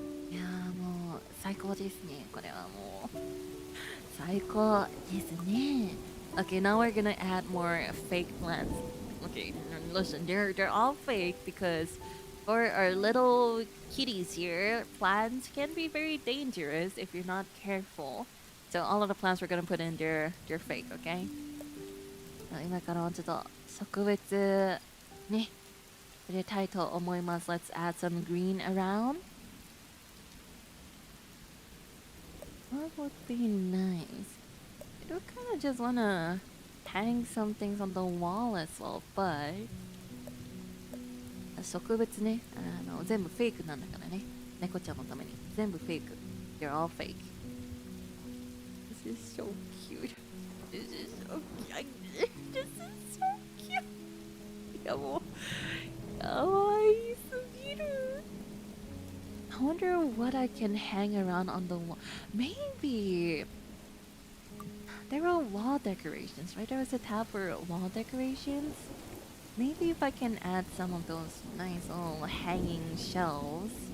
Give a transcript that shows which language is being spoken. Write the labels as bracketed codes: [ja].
[ja] いやーもう最高ですね。これはもう最高ですね。 [en] Okay, now we're gonna add more fake plants. Okay, listen, they're all fake because for our little kitties here, plants can be very dangerous if you're not careful. So all of the plants we're gonna put in, they're fake, okay? [ja] 今からちょっと植物ね入れたいと思います。 [en] Let's add some green around. What would be nice? I do kind of just wanna hang some things on the wall as well, but [ja] 植物ね、全部フェイクなんだからね。猫ちゃんのために全部フェイク。 [en] They're all fake. This is so cute. This is so cute. This is so cute. [ja] いやもうかわいすぎる。 [en] I wonder what I can hang around on the wall. Maybe there are wall decorations, right? There was a tab for wall decorations. Maybe if I can add some of those nice little hanging shelves.